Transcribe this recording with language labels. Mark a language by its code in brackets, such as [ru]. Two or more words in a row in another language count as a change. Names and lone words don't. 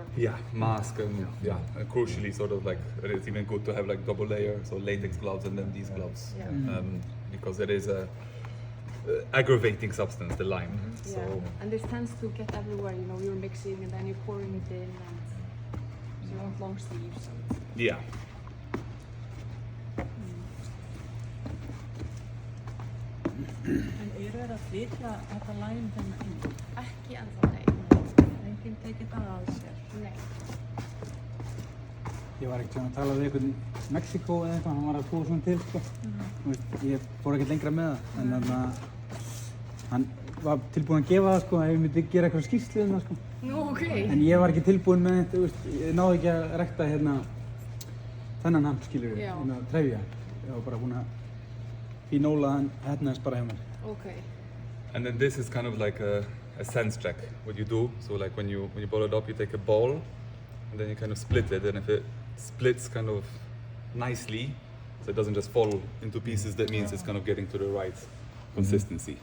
[en] Mask and and crucially, sort of like it's even good to have like double layer, so latex gloves and then these gloves, because it is a aggravating substance, the lime. So and this tends to get everywhere. You know, you're mixing and then you're pouring it in, and so you want long sleeves. yeah. [is] En eru þeir að flytja þetta læm hérna inn? Ekki ennþá, nei. Enginn tekið það að sér? Nei. Ég var ekkert að tala við einhvern í Mexíkó eða eitthvað, hann var að búa svona til, sko. Þú veist, ég fór ekkert lengra með það, en þannig að hann var tilbúinn að gefa það, sko, ef ég myndi gera eitthvað skýrslu um það, sko. Nú, ok. En ég var ekki tilbúinn með þetta, þú veist, ég náði ekki að rækta hérna þennan hamp, skilur við, hérna trefja. Ég var bara búinn að fínóla hann hérna bara hjá mér. [en] Okay. And then this is kind of like a sense check, what you do. So like when you boil it up, you take a bowl, and then you kind of split it, and if it splits kind of nicely, so it doesn't just fall into pieces, that means it's kind of getting to the right consistency.